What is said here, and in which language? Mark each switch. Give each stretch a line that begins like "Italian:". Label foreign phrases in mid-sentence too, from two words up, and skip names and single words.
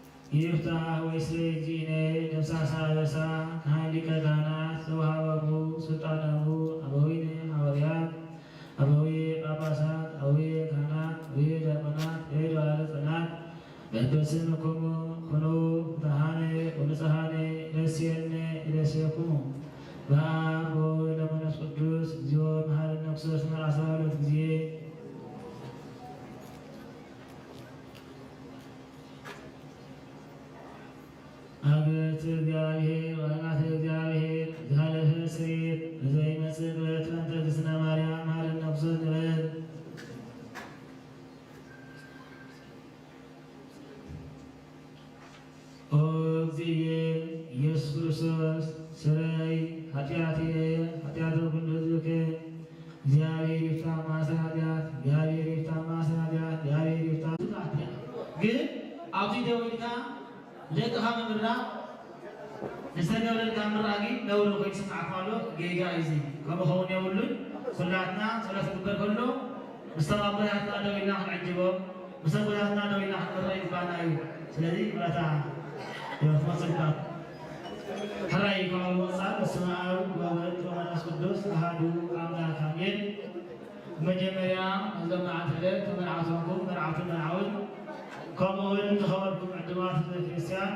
Geez: ይፍታሕ ወይስለዚነ ደምሳሳ በሳ ካህሊቀ ካህናት ዘወሃበሙ ስልጣነሙ አበዊነ ሐዋርያት አበዊ ጳጳሳት አበዊ ካህናት አበዊ ዲያቆናት አበዊ ባለጸናት በበስምክሙ ኩኑ ፍትሐነ ወንጽሐነ ደስየነ ይደስየኩሙ በአብ ወወልድ ወመንፈስ ቅዱስ እግዚኦ መሐረነ ክርስቶስ መርዓሳ
Amharic: ሁለት ጊዜ
Geez: አቤቱ እግዚአብሔር ወአምላክ እግዚአብሔር ዘሃለፈ ስርየት ለዘይመጽእ በእንተ እግዝእትነ ማርያም መሐረነ ክርስቶስ ንበል። ኦ እግዚእየ ኢየሱስ ክርስቶስ ስረይ ኃጢአትየ ኃጢአተ ኩሉ ሕዝብከ እግዚአብሔር ይፍታ ማእሰረ ኃጢአት እግዚአብሔር ይፍታ ማእሰረ ኃጢአት እግዚአብሔር ይፍታ ኃጢአት።
Tigrinya: ግን ኣብዚ ደው ኢልካ ደቅኻ ምምራቕ ንዝተገብረልካ ምራቂ ነውሪ ኮይኑ ስምዓካ ኣሎ ጌጋ እዚ ከምኡ ኸውን የብሉን። ኩላትና ጸሎት ክግበር ከሎ ምስቶም ኣቦታትና ደው ኢልና ክንዕጅቦም ምስ ኣቦታትና ደው ኢልና ክንምረቕ ይግባአና እዩ። ስለዚ ምረታ ክመፅእ ይግባእ። ሕራይ ካብ ወፃእ
Geez: በስመ አብ ወወልድ ወመንፈስ ቅዱስ አሐዱ አምላክ አሜን።
Tigrinya: መጀመርያ እዞም መዓልቲ ዕለት ተመርዓቶምኩም መርዓትን መርዓውን ከምኡውን ዝኸበርኩም ዕድማት ቤተክርስትያን